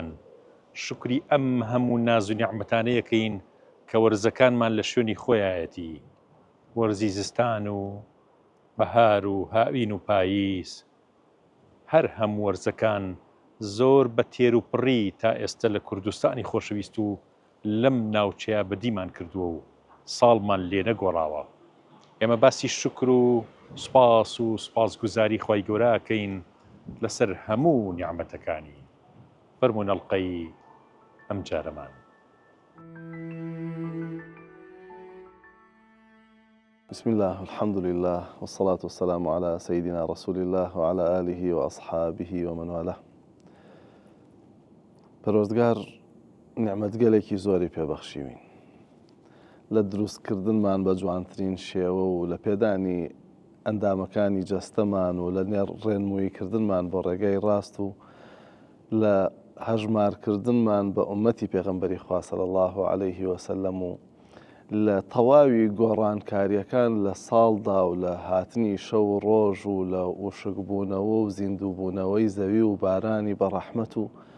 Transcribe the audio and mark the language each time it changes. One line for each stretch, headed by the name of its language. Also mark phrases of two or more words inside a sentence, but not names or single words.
Central Kurdish: شکری ئەم هەموو ناز و نیعمەتانەیەکەین کە وەرزەکانمان لە شوێنی خۆیایەتی، وەرزی زستان و بەهار و هاوین و پاییز، هەر هەموو وەرزەکان زۆر بە تێر و پڕی تا ئێستا لە کوردستانی خۆشەویست و لەم ناوچەیە بەدیمان کردووە و ساڵمان لێ نەگۆڕاوە. ئێمە باسی شکر و سوپاس و سوپاسگوزاری خوای گەورەکەین لەسەر هەموو نیعمەتەکانی. فەرموون ئەڵقەی ئەم جارەمان.
Arabic: بسم الله والحمد لله والصلاة والسلام على سيدنا رسول الله وعلى آله وأصحابه ومن والاه.
Central Kurdish: پەروەردگار نیعمەتگەلێکی زۆری پێبەخشیوین لە دروستکردنمان بە جوانترین شێوە و لە پێدانی ئەندامەکانی جەستەمان و لە نێر ڕێنموویکردنمان بۆ ڕێگای ڕاست و لە هەژمارکردنمان بە ئومەتی پێغەمبەری خوا
Arabic: صلی الله عليه وسلم
Central Kurdish: و لە تەواوی گۆڕانکاریەکان لە ساڵدا و لە هاتنی شەو و ڕۆژ و لە وشکبوونەوە و زیندووبوونەوەی زەوی و بارانی بەڕەحمەت و